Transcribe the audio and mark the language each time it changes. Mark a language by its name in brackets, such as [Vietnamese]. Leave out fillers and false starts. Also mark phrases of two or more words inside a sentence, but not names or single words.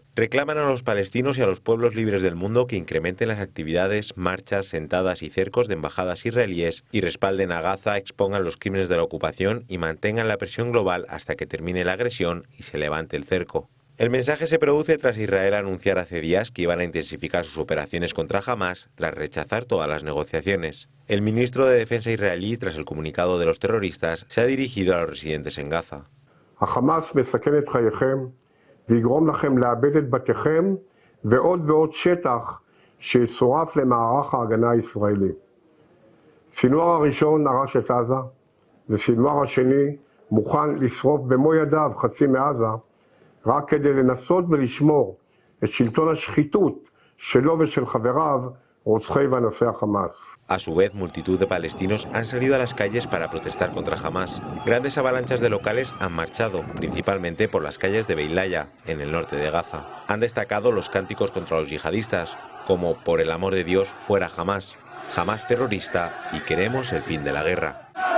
[Spanish] Reclaman a los palestinos y a los pueblos libres del mundo que incrementen las actividades, marchas, sentadas y cercos de embajadas israelíes y respalden a Gaza, expongan los crímenes de la ocupación y mantengan la presión global hasta que termine la agresión y se levante el cerco. El mensaje se produce tras Israel anunciar hace días que iban a intensificar sus operaciones contra Hamás tras rechazar todas las negociaciones. El ministro de Defensa israelí, tras el comunicado de los terroristas, se ha dirigido a los residentes en Gaza. [Hebrew] החמאס מסכן את חייכם ויגרום לכם לאבד את בתיכם ועוד ועוד שטח שיצורף למערך ההגנה הישראלי. סינואר הראשון הרש את עזה וסינואר השני מוכן לשרוף במו ידיו חצי מעזה רק כדי לנסות ולשמור את שלטון השחיתות שלו ושל חבריו, רוצחי ואנסי החמאס. [Spanish] A su vez, multitud de palestinos han salido a las calles para protestar contra Hamás. Grandes avalanchas de locales han marchado, principalmente por las calles de Beilaya, en el norte de Gaza. Han destacado los cánticos contra los yihadistas, como por el amor de Dios, fuera Hamás, Hamás terrorista y queremos el fin de la guerra.